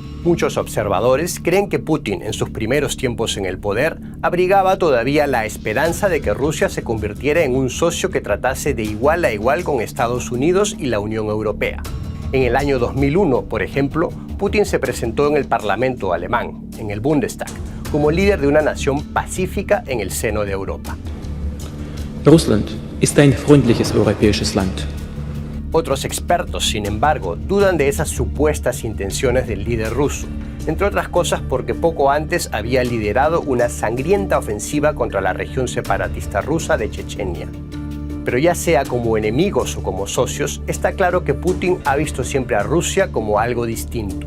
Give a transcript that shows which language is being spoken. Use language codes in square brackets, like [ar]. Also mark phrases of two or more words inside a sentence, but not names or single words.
[es] Muchos observadores creen que Putin, en sus primeros tiempos en el poder, abrigaba todavía la esperanza de que Rusia se convirtiera en un socio que tratase de igual a igual con Estados Unidos y la Unión Europea. En el año 2001, por ejemplo, Putin se presentó en el Parlamento alemán, en el Bundestag, como líder de una nación pacífica en el seno de Europa. [de] Russland ist ein freundliches europäisches Land. [es] Otros expertos, sin embargo, dudan de esas supuestas intenciones del líder ruso, entre otras cosas porque poco antes había liderado una sangrienta ofensiva contra la región separatista rusa de Chechenia. Pero ya sea como enemigos o como socios, está claro que Putin ha visto siempre a Rusia como algo distinto.